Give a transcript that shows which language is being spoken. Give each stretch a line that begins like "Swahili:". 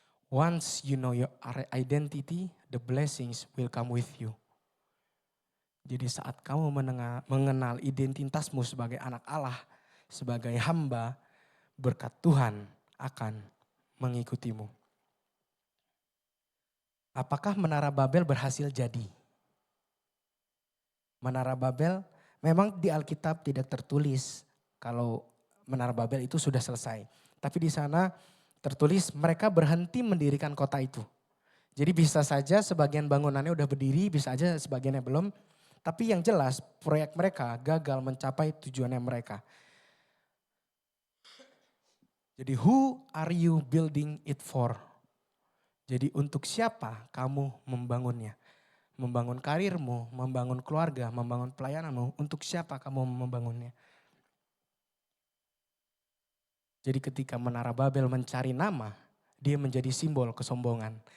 English: Once you know your identity, the blessings will come with you.
Indonesian: Jadi saat kamu mengenal identitasmu sebagai anak Allah, sebagai hamba, berkat Tuhan akan mengikutimu. Apakah Menara Babel berhasil jadi? Menara Babel memang di Alkitab tidak tertulis kalau Menara Babel itu sudah selesai. Tapi di sana tertulis mereka berhenti mendirikan kota itu. Jadi bisa saja sebagian bangunannya udah berdiri, bisa aja sebagiannya belum. Tapi yang jelas proyek mereka gagal mencapai tujuannya mereka.
English: Jadi who are you building it for?
Indonesian: Jadi untuk siapa kamu membangunnya? Membangun karirmu, membangun keluarga, membangun pelayananmu. Untuk siapa kamu membangunnya? Jadi ketika Menara Babel mencari nama, dia menjadi simbol kesombongan.